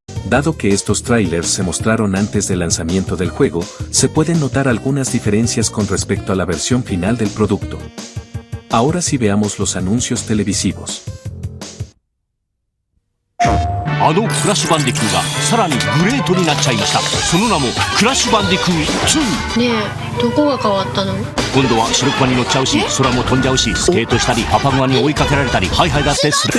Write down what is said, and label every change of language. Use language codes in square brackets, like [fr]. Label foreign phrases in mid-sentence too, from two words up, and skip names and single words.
[es] Dado que estos trailers se mostraron antes del lanzamiento del juego, se pueden notar algunas diferencias con respecto a la versión final del producto. Ahora sí veamos los anuncios televisivos. [ja] クラッシュバンディクーがさらにグレートになっちゃいました。その名もクラッシュバンディクー2。ねえ、どこが変わったの？今度は白クマに乗っちゃうし、空も飛んじゃうし、スケートしたりパパグマに追いかけられたり、ハイハイだってする。